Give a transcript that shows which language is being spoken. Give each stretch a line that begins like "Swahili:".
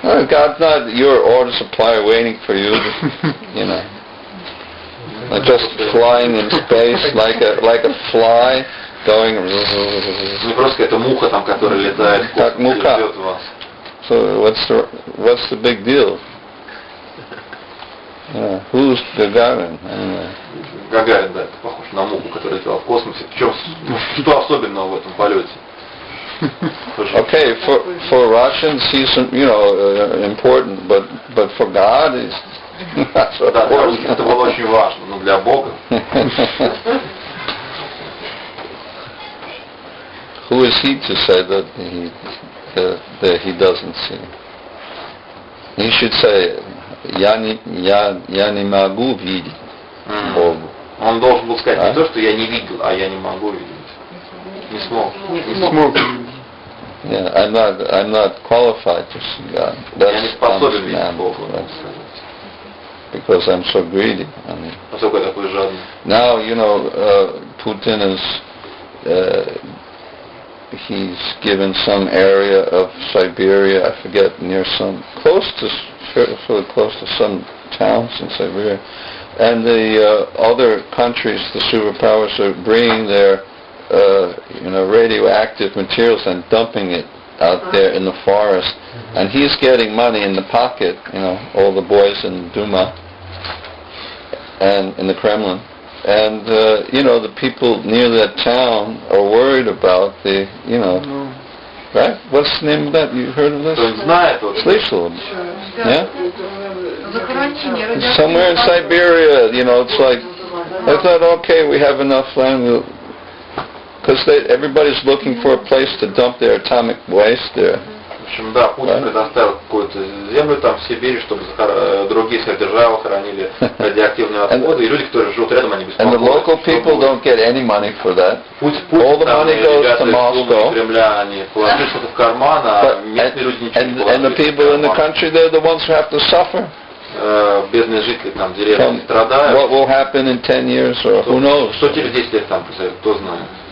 English: God's not your order supplier waiting for you, you know. Just flying in space like a fly going.
Russian: Не просто какая-то муха там, которая летает. Как муха.
English: So what's the big deal? Who's Gagarin?
Russian: Гагарин, да, похож на муху, которая летела в космосе. Что особенного в этом полете?
English: Okay, for Russians he's important, but for God he's not so important.
Russian: Для русских это было очень важно, но для Бога.
English: Who is he to say that he doesn't see? He should say,
Russian: я не могу видеть Богу. Он должен был сказать не то, что я не видел, а я не могу видеть. Не смог.
English: Yeah, I'm not qualified to see God.
Russian: Я не способен видеть Бога.
English: Because I'm so greedy.
Russian: Поскольку я такой жадный.
English: Now, Putin is he's given some area of Siberia, I forget, close to some towns in Siberia. And the other countries, the superpowers, are bringing their radioactive materials and dumping it out there in the forest. And he's getting money in the pocket, all the boys in Duma and in the Kremlin. And, the people near that town are worried about the, right? What's the name of that? You heard of this?
Russian: Слышал?
English: Yeah? Somewhere in Siberia, it's like, I thought, okay, we have enough land, because everybody's looking for a place to dump their atomic waste there.
Russian: В общем, да, Путин предоставил какую-то землю там в Сибири, чтобы другие державы хранили радиоактивные отходы, и люди, которые живут рядом, они бесплатно.
English: And the local people don't get any money for that. All the money goes to Moscow.
Russian: Кремля, они положили что-то в карман, а местные люди ничего не положили.
English: And the people in the country, they're the ones who have to suffer.
Russian: Бедные жители там деревни страдают.
English: What will happen in 10 years or who knows?
Russian: Что через 10 лет там произойдет, кто знает.